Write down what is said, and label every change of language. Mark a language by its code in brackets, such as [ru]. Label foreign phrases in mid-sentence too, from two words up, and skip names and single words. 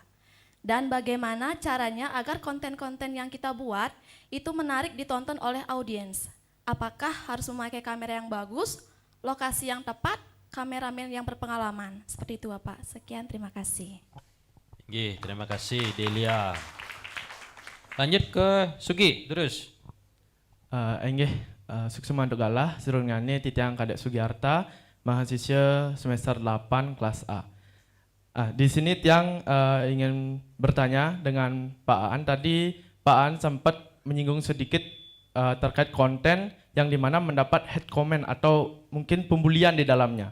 [id] Dan bagaimana caranya agar konten-konten yang kita buat itu menarik ditonton oleh audiens? Apakah harus memakai kamera yang bagus, lokasi yang tepat, kameramen yang berpengalaman? Seperti itu Bapak. Sekian, terima kasih. Oke, terima kasih Delia. Lanjut ke Sugi, terus. [ban] Suksuma untuk galah, serungannya Titiang Kadek Sugiarta, [id] mahasiswa semester 8 kelas A. Di sini Tiang ingin bertanya dengan Pak Aan. Tadi Pak Aan sempat menyinggung sedikit terkait konten yang dimana mendapat [en] hate comment [id] atau mungkin pembulian di dalamnya.